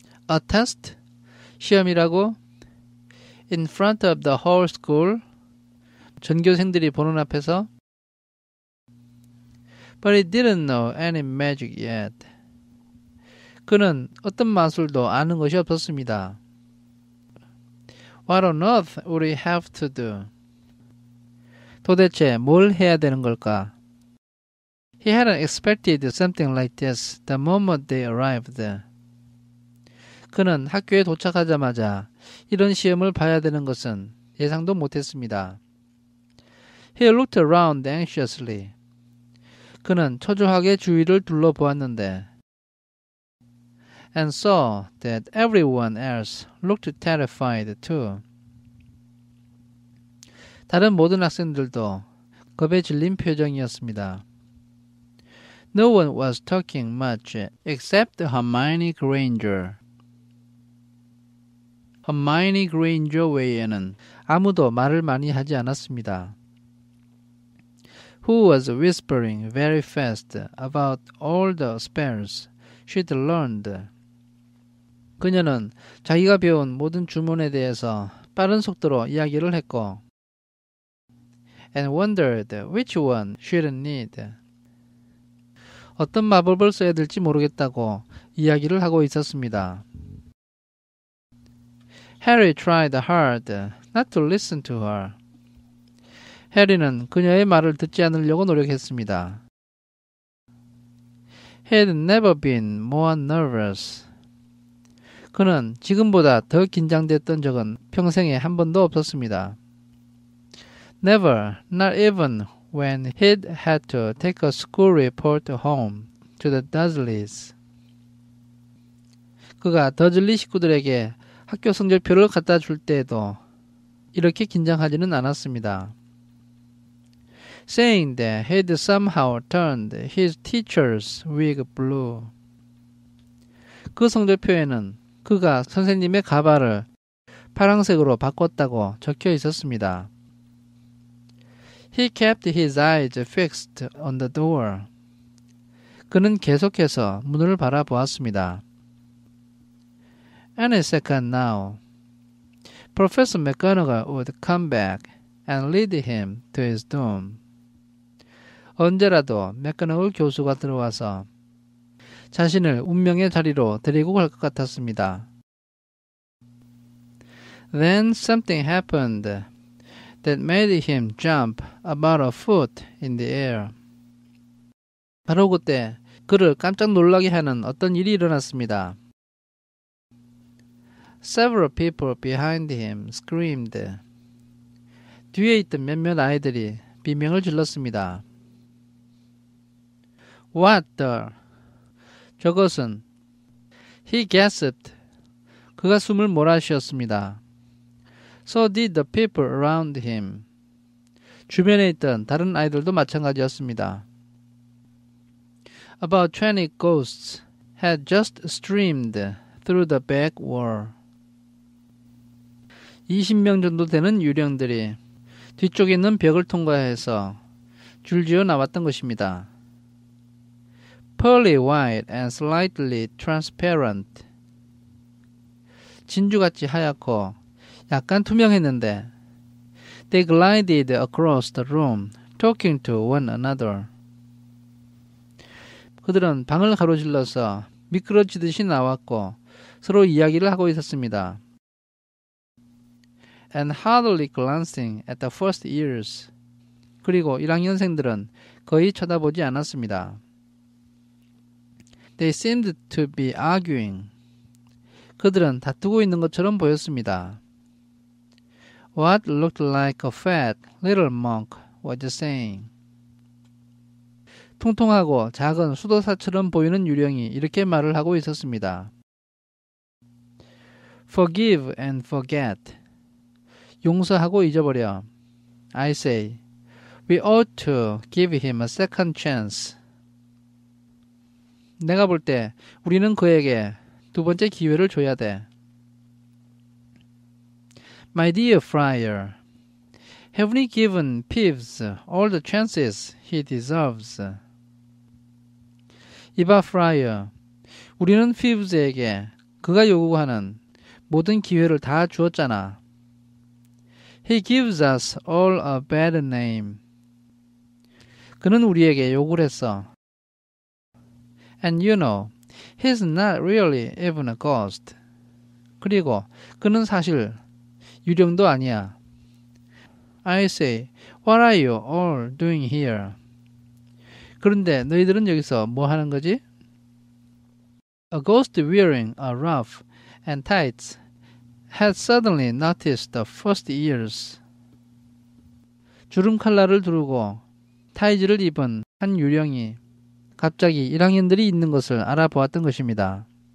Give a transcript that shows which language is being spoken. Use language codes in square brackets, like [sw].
[en] A test? [ko] 시험이라고? [en] In front of the whole school? [ko] 전교생들이 보는 앞에서? [en] But he didn't know any magic yet. [ko] 그는 어떤 마술도 아는 것이 없었습니다. [en] What on earth would he have to do? [ko] 도대체 뭘 해야 되는 걸까? [en] He hadn't expected something like this the moment they arrived. [ko] 그는 학교에 도착하자마자 이런 시험을 봐야 되는 것은 예상도 못했습니다. [en] He looked around anxiously. [ko] 그는 초조하게 주위를 둘러보았는데 [en] and saw that everyone else looked terrified too. [ko] 다른 모든 학생들도 겁에 질린 표정이었습니다. [en] No one was talking much except Hermione Granger. [ko] Hermione Granger 외에는 아무도 말을 많이 하지 않았습니다. [en] Who was whispering very fast about all the spells she'd learned. [ko] 그녀는 자기가 배운 모든 주문에 대해서 빠른 속도로 이야기를 했고 [en] and wondered which one she'd need. [ko] 어떤 마법을 써야 될지 모르겠다고 이야기를 하고 있었습니다. [en] Harry tried hard not to listen to her. [ko] 해리는 그녀의 말을 듣지 않으려고 노력했습니다. [en] He had never been more nervous. [ko] 그는 지금보다 더 긴장됐던 적은 평생에 한 번도 없었습니다. [en] Never, not even when he'd had to take a school report home to the Dursleys. [ko] 그가 더즐리 식구들에게 학교 성적표를 갖다 줄 때에도 이렇게 긴장하지는 않았습니다. [en] Saying that he'd somehow turned his teacher's wig blue. [ko] 그 성적표에는 그가 선생님의 가발을 파란색으로 바꿨다고 적혀 있었습니다. [en] He kept his eyes fixed on the door. [ko] 그는 계속해서 문을 바라보았습니다. [en] Any second now, Professor McGonagall would come back and lead him to his doom. [ko] 언제라도 맥거너글 교수가 들어와서 자신을 운명의 자리로 데리고 갈 것 같았습니다. [en] Then something happened that made him jump about a foot in the air. [ko] 바로 그때 그를 깜짝 놀라게 하는 어떤 일이 일어났습니다. [en] Several people behind him screamed. [ko] 뒤에 있던 몇몇 아이들이 비명을 질렀습니다. [en] What the? [ko] 저것은 [en] He gasped. [ko] 그가 숨을 몰아쉬었습니다. [en] So did the people around him. [ko] 주변에 있던 다른 아이들도 마찬가지였습니다. [en] About 20 ghosts had just streamed through the back wall. [ko] 20명 정도 되는 유령들이 뒤쪽에 있는 벽을 통과해서 줄지어 나왔던 것입니다. [en] Pearly white and slightly transparent. [ko] 진주같이 하얗고 약간 투명했는데 [en] They glided across the room, talking to one another. [ko] 그들은 방을 가로질러서 미끄러지듯이 나왔고 서로 이야기를 하고 있었습니다. [en] And hardly glancing at the first years. [ko] 그리고 1학년생들은 거의 쳐다보지 않았습니다. [en] They seemed to be arguing. [ko] 그들은 다투고 있는 것처럼 보였습니다. [en] What looked like a fat little monk was saying. [ko] 통통하고 작은 수도사처럼 보이는 유령이 이렇게 말을 하고 있었습니다. [en] Forgive and forget. [ko] 용서하고 잊어버려. [en] I say, we ought to give him a second chance. [ko] 내가 볼 때 우리는 그에게 두 번째 기회를 줘야 돼. [en] My dear friar, have we given Peeves all the chances he deserves? [ko] 이봐 프라이어, 우리는 피브스에게 그가 요구하는 모든 기회를 다 주었잖아. [en] He gives us all a bad name. [ko] 그는 우리에게 욕을 했어. [en] And you know, he's not really even a ghost. [ko] 그리고 그는 사실 유령도 아니야. [en] I say, what are you all doing here? [ko] 그런데 너희들은 여기서 뭐 하는 거지? [en] A ghost wearing a ruff and tights had suddenly noticed the first ears. [ko] 주름 칼라를 두르고 타이즈를 입은 한 유령이 갑자기 1학년들이 있는 것을 알아보았던 것입니다.